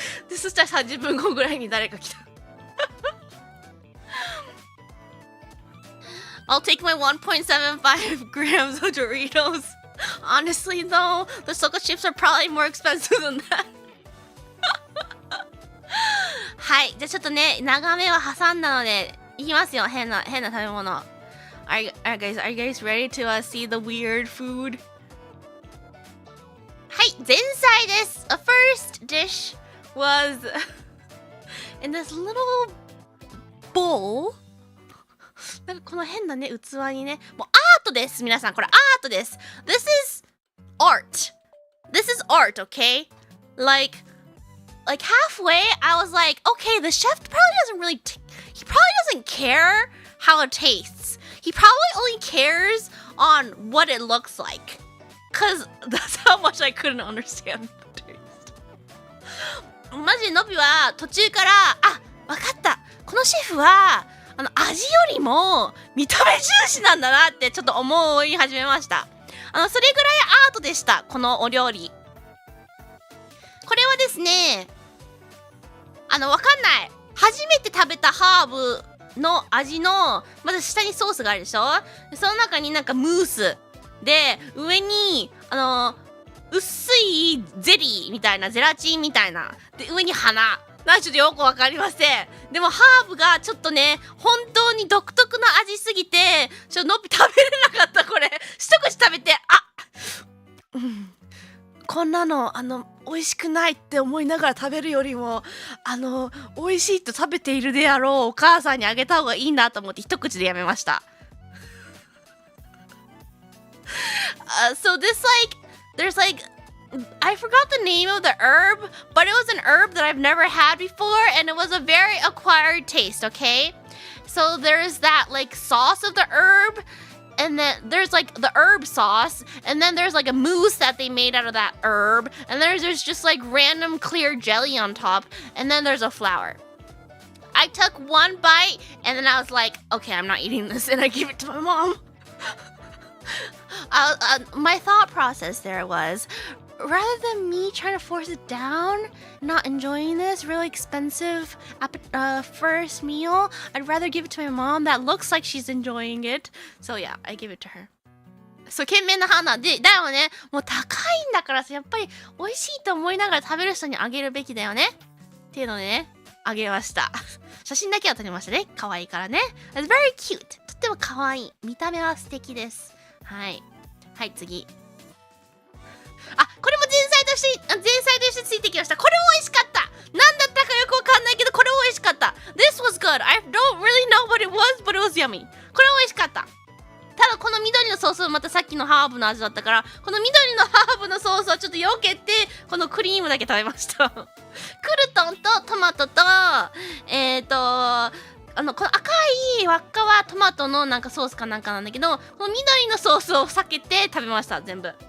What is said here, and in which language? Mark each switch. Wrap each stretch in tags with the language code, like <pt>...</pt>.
<ja>でそしたら30分後ぐらいに誰か来た</ja> <en>I'll take my 1.75 grams of Doritos. Honestly though, the Soka chips are probably more expensive than that.</en> <ja>はい、じゃあちょっとね、長めは挟んだので、いきますよ、変な食べ物。</ja> <en>Are you guys ready to see the weird food?</en> <ja>はい、前菜です。</ja> <en>A first dish was in this little bowl.</en> <ja>なんかこの変なね、器にね、もうアートです。皆さん、これアートです。</ja> <en>This is art. This is art, okay? Like halfway, I was like, okay, the chef probably doesn't really, he probably doesn't care how it tastes. He probably only cares on what it looks like. Cause that's how much I couldn't understand the taste.</en> <ja>マジのびは途中から、あ、わかった。このシェフは、味よりも見た目重視なんだなってちょっと思い始めました。それぐらいアートでした、このお料理。これはですね、わかんない。初めて食べたハーブの味の、まず下にソースがあるでしょ？その中になんかムース。で、上に、薄いゼリーみたいな、ゼラチンみたいな。で、上に花。なんかちょっとよくわかりません。でもハーブがちょっとね、本当に独特な味すぎて、のび食べれなかった、これ。一口食べて、こんなの、美味しくないって思いながら食べるよりも、美味しいと食べているであろうお母さんにあげた方がいいなと思って一口でやめました。</ja> <en>So there's I forgot the name of the herb, but it was an herb that I've never had before, and it was a very acquired taste, okay? So there's that, like, sauce of the herb, and then there's, like, the herb sauce, and then there's, like, a mousse that they made out of that herb, and there's just, like, random clear jelly on top, and then there's a flower. I took one bite, and then I was like, okay, I'm not eating this, and I gave it to my mom. My thought process there was, rather than me trying to force it down, not enjoying this really expensive first meal, I'd rather give it to my mom that looks like she's enjoying it. So yeah, I give it to her.</en> <ja>そう、賢明な判断で、だよね。もう高いんだからさ、やっぱり美味しいと思いながら食べる人にあげるべきだよね。っていうのでね、あげました。写真だけは撮りましたね。可愛いからね。</ja> <en>It's very cute.</en> <ja>とっても可愛い。見た目は素敵です。はい。はい、次。これも前菜としてついてきました。これも美味しかった。なんだったかよくわかんないけど、これも美味しかった。</ja> <en>This was good. I don't really know what it was, but it was yummy.</en> <ja>これ美味しかった。ただこの緑のソースはまたさっきのハーブの味だったから、この緑のハーブのソースをちょっと避けて、このクリームだけ食べました。クルトンとトマトと、この赤い輪っかはトマトのなんかソースかなんかなんだけど、この緑のソースを避けて食べました、全部。</ja>